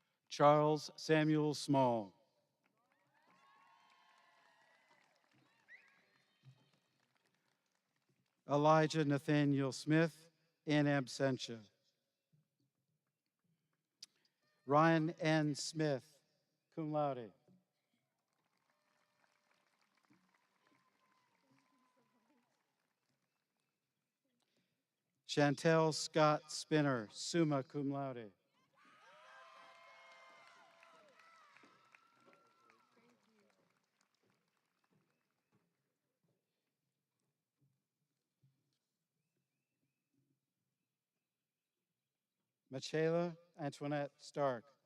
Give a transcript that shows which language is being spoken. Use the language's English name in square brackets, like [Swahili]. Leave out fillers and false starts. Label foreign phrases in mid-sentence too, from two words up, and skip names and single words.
[English] Charles Samuel Small. Elijah Nathaniel Smith, [Latin] in absentia. [English] Ryan N. Smith, [Latin] cum laude. [English] Chantel Scott Spinner, [Latin] summa cum laude. [English] Michaela Antoinette Stark.